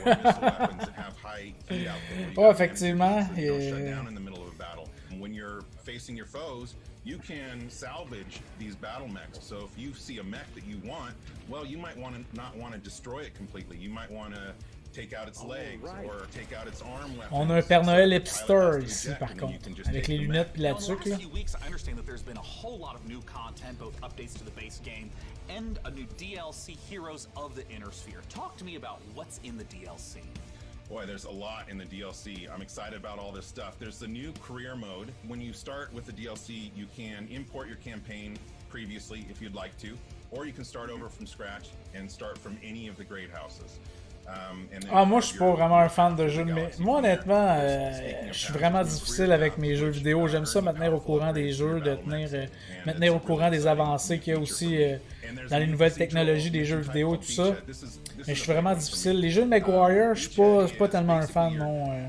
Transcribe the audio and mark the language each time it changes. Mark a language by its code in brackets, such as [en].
[en] weapons that have high heat output. [fr] Oh, effectivement. [en] Don't shut down in the middle of a battle. And when you're facing your foes, you can salvage these battle mechs. So if you see a mech that you want, well, you might want to not want to destroy it completely. You might want to take out its legs or take out its arm weapons. [fr] On a un Père Noël hipster ici, par contre, avec les lunettes puis la tuque, là. [en] I understand that there's been a whole lot of new content, both updates to the base game and a new DLC, Heroes of the Inner Sphere. Talk to me about what's in the DLC. Boy, there's a lot in the DLC. I'm excited about all this stuff. There's the new career mode. When you start with the DLC, you can import your campaign previously if you'd like to, or you can start over from scratch and start from any of the great houses. [fr] Moi je suis pas vraiment un fan de jeux, mais moi honnêtement, je suis vraiment difficile avec mes jeux vidéo. J'aime ça me tenir au courant des jeux, me tenir au courant des avancées qu'il y a aussi dans les nouvelles technologies des jeux vidéo et tout ça. Mais je suis vraiment difficile. Les jeux de MechWarrior, je suis pas tellement un fan, non.